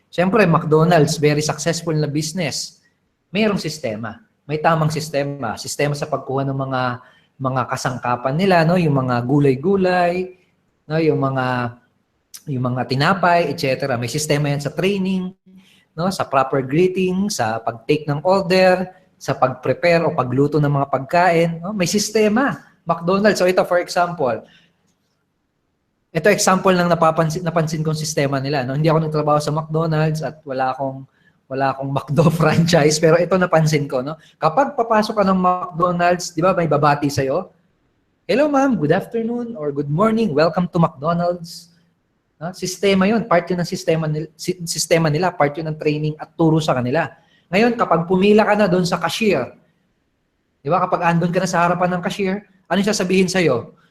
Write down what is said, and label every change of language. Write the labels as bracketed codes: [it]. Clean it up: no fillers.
[tl] Siyempre, McDonald's, [en] very successful [tl] na business. Mayroong sistema. May tamang sistema. Sistema sa pagkuha ng mga kasangkapan nila, no? Yung mga gulay-gulay, no? Yung mga tinapay, etc. May sistema yan sa training, no? Sa [en] proper greeting, [tl] sa pag-take ng order, sa pag-prepare o pagluto ng mga pagkain, no? May sistema. McDonald's. So ito, [en] for example, [tl] ito example ng napansin kong sistema nila. No? Hindi ako nagtrabaho sa McDonald's at wala akong McDo franchise, pero ito napansin ko. No? Kapag papasok ka ng McDonald's, di ba may babati sa'yo? [en] Hello ma'am, good afternoon or good morning, welcome to McDonald's. [tl] No? Sistema yun, part yun ng sistema nila, part yun ng training at turo sa kanila. Ngayon, kapag pumila ka na doon sa cashier, di ba, kapag andun ka na sa harapan ng cashier, ano yung sasabihin sa'yo?